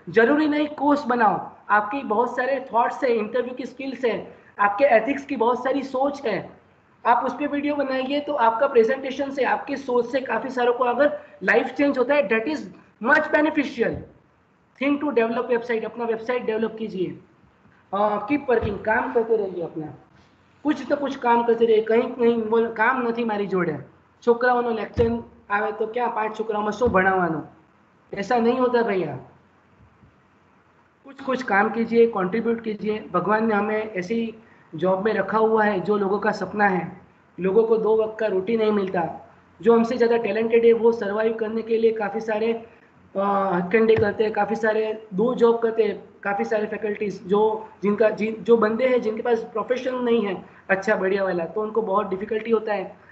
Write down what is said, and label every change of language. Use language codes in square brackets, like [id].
[hi] जरूरी नहीं कोर्स बनाओ, आपकी बहुत सारे थॉट्स है, इंटरव्यू की स्किल्स है, आपके एथिक्स की बहुत सारी सोच है, आप उस पर वीडियो बनाइए, तो आपका प्रेजेंटेशन से, आपकी सोच से काफ़ी सारों को अगर लाइफ चेंज होता है, [en] That is much beneficial thing to develop website. [hi] अपना वेबसाइट डेवलप कीजिए, कीप वर्किंग, काम करते रहिए, अपना कुछ तो कुछ काम करते रहिए। कहीं कहीं बोल काम [gu] નથી મારી જોડે, છોકરાઓનો લેક્ચર આવે તો क्या 5 છોકરાઓમાં શું ભણાવવાનું, [hi] ऐसा नहीं होता भैया। कुछ कुछ काम कीजिए, कंट्रीब्यूट कीजिए। भगवान ने हमें ऐसी जॉब में रखा हुआ है जो लोगों का सपना है। लोगों को 2 वक्त का रोटी नहीं मिलता। जो हमसे ज़्यादा टैलेंटेड है वो सर्वाइव करने के लिए काफ़ी सारे हथकंडे करते हैं, काफ़ी सारे 2 जॉब करते हैं, काफ़ी सारे फैकल्टीज जो बंदे हैं जिनके पास प्रोफेशन नहीं है अच्छा बढ़िया वाला, तो उनको बहुत डिफिकल्टी होता है।